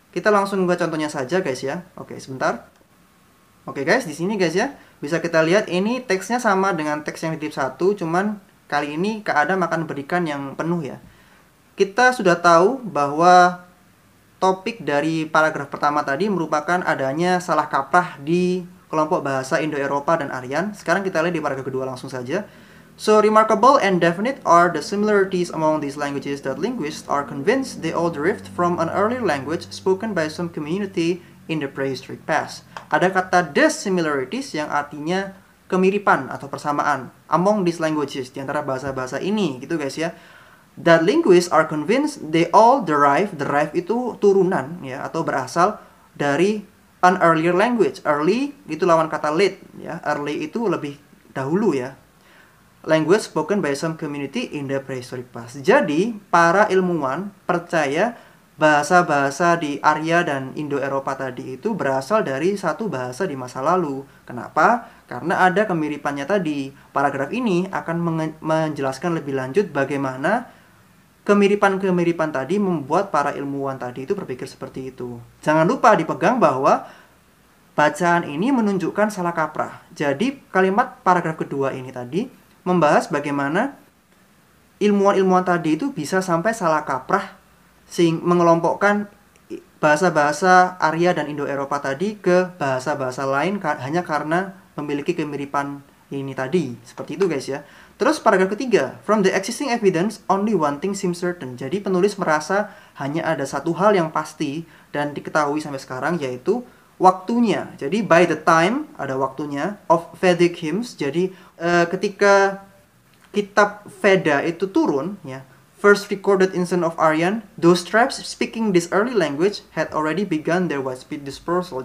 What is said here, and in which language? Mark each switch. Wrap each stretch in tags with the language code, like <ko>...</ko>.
<id>Kita langsung buat contohnya saja guys ya. Oke, sebentar. Oke guys, di sini guys ya, bisa kita lihat ini teksnya sama dengan teks yang di tip 1, cuman kali ini Kak Adam akan berikan yang penuh ya. Kita sudah tahu bahwa topik dari paragraf pertama tadi merupakan adanya salah kaprah di kelompok bahasa Indo-Eropa dan Aryan. Sekarang kita lihat di paragraf kedua langsung saja.</id> <en>So, remarkable and definite are the similarities among these languages that linguists are convinced they all derived from an earlier language spoken by some community in the prehistoric past.</en> <id>Ada kata</id> <en>the similarities</en> <id>yang artinya kemiripan atau persamaan</id> <en>among these languages,</en> <id>di antara bahasa-bahasa ini, gitu guys ya.</id> <en>That linguists are convinced they all derive</en> <id>itu turunan ya, atau berasal dari</id> <en>an earlier language.</en> <id>Early itu lawan kata late ya. Early itu lebih dahulu ya.</id> <en>Language spoken by some community in the prehistoric past.</en> <id>Jadi, para ilmuwan percaya bahasa-bahasa di Arya dan Indo-Eropa tadi itu berasal dari satu bahasa di masa lalu. Kenapa? Karena ada kemiripannya tadi. Paragraf ini akan menjelaskan lebih lanjut bagaimana kemiripan-kemiripan tadi membuat para ilmuwan tadi itu berpikir seperti itu. Jangan lupa dipegang bahwa bacaan ini menunjukkan salah kaprah. Jadi, kalimat paragraf kedua ini tadi membahas bagaimana ilmuwan-ilmuwan tadi itu bisa sampai salah kaprah mengelompokkan bahasa-bahasa Arya dan Indo-Eropa tadi ke bahasa-bahasa lain hanya karena memiliki kemiripan ini tadi. Seperti itu guys ya. Terus paragraf ketiga,</id> <en>from the existing evidence, only one thing seems certain.</en> <id>Jadi penulis merasa hanya ada satu hal yang pasti dan diketahui sampai sekarang, yaitu waktunya. Jadi</id> <en>by the time,</en> <id>ada waktunya,</id> <en>of Vedic hymns.</en> <id>Jadi ketika kitab Veda itu turun ya,</id> <en>first recorded instance of Aryan, those tribes speaking this early language had already begun their widespread dispersal.</en>